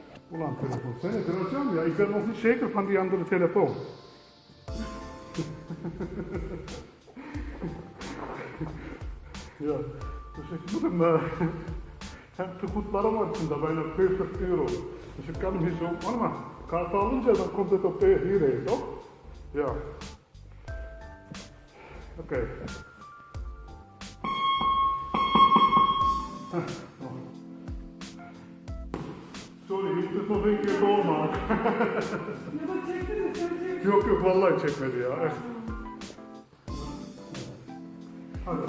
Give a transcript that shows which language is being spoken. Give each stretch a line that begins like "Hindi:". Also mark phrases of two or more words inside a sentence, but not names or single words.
Turkish: Ulan telefon. Seni kıracağım ya.
Dutch: Ik ben nog niet zeker van die andere telefoon. Ja, dus ik moet hem...
Turkish: hem tegoedlarım var içinde
Dutch: bijna 40 euro. Dus ik kan hem hier zo... Maar
Turkish: kaart alınca
Dutch: dan komt het op hierheen, toch? Ja. Oké. Sorry, je moet het nog een keer doormaken.
Turkish: Yok yok vallahi çekmedi ya.
Dutch: Echt. Hadi.